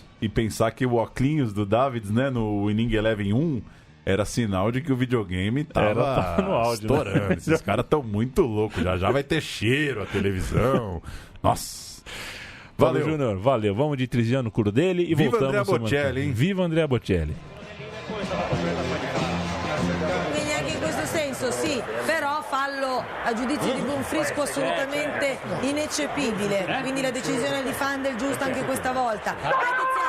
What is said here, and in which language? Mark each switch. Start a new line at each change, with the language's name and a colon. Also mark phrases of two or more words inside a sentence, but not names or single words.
Portuguese: E pensar que o óculos do Davids, né, no Inning Eleven 1, era sinal de que o videogame tava no áudio, estourando. Né? Esses caras tão muito loucos. Já vai ter cheiro a televisão. Nossa... Valeu, Júnior. Valeu. Vamos de Triziano Crudelli e Viva voltamos. Andrea Bocelli, hein? Viva Andrea Bocelli.
Italian: Quindi anche in questo senso sì, però fallo a giudizio di Bonfrisco assolutamente ineccepibile, quindi la decisione di Fandel giusta anche questa volta.